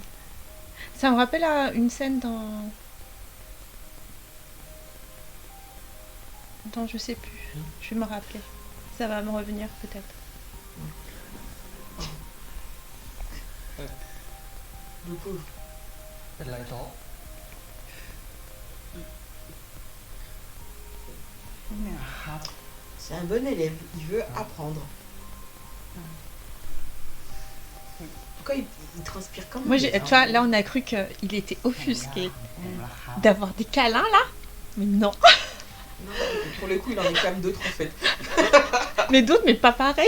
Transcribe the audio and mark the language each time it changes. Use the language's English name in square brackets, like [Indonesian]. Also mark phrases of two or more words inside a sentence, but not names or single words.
[French] Ça me rappelle une scène dans je sais plus. Je vais me rappeler. Ça va me revenir peut-être. Le pauvre. [Thai] เป็นไรโต๊ะ เนี่ยครับ [French] C'est un bon élève, il veut apprendre. Pourquoi il transpire comme Moi, tu vois, là, on a cru qu'il était offusqué d'avoir des câlins, là. Mais non. Non, pour le coup, il en est quand même d'autres en fait. Mais d'autres, mais pas pareil.